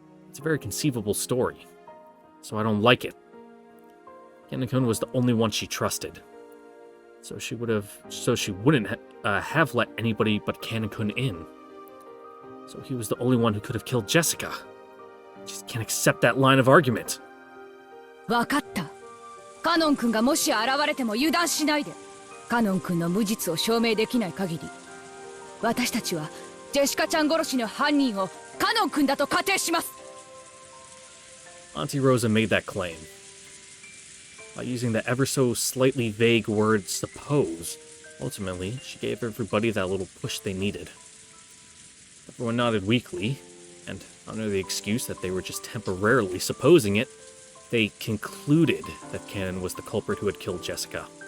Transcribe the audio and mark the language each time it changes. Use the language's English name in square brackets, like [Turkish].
[English] It's a very conceivable story, so I don't like it. Cannon-kun was the only one she trusted, so she wouldn't have let anybody but Cannon-kun in. So he was the only one who could have killed Jessica. I just can't accept that line of argument. [Japanese] わかった。カノン君がもし現れても油断しないで。カノン君の無実を証明できない限り、私たちはジェシカちゃん殺しの犯人をカノン君だと仮定します。 [English] Auntie Rosa made that claim. By using the ever so slightly vague word suppose, ultimately, she gave everybody that little push they needed. Everyone nodded weakly, and under the excuse that they were just temporarily supposing it, they concluded that Cannon was the culprit who had killed Jessica.